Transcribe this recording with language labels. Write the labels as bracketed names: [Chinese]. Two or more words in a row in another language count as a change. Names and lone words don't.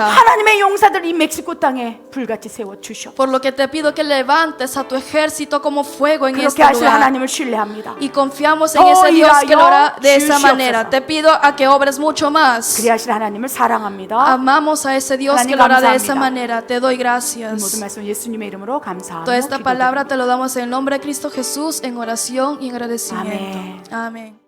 [Korean] 하나님의 용사들 이 멕시코 땅에 불같이 세워 주시옵소서. [Spanish] Por lo que te pido que levantes a tu ejército como fuego en [Korean] 그렇게 [Spanish] este [Korean] 하실 [Spanish] lugar. [Korean] 하나님을 신뢰합니다. [Spanish] Y confiamos en ese Dios que lo hará de esa manera. Te pido a que obres mucho más. [Korean] 그리 하실 하나님을 사랑합니다. [Spanish] Amamos a ese Dios que lo hará de esa manera. Te doy [Korean] 이 모든 [Spanish] gracias. [Korean] 말씀 예수님의 이름으로 감사하며 [Spanish] Toda esta [Korean] 기도드립니다. [Spanish] palabra te lo damos en el nombre de Cristo Jesús, en oración y en agradecimiento. Amén. Amén.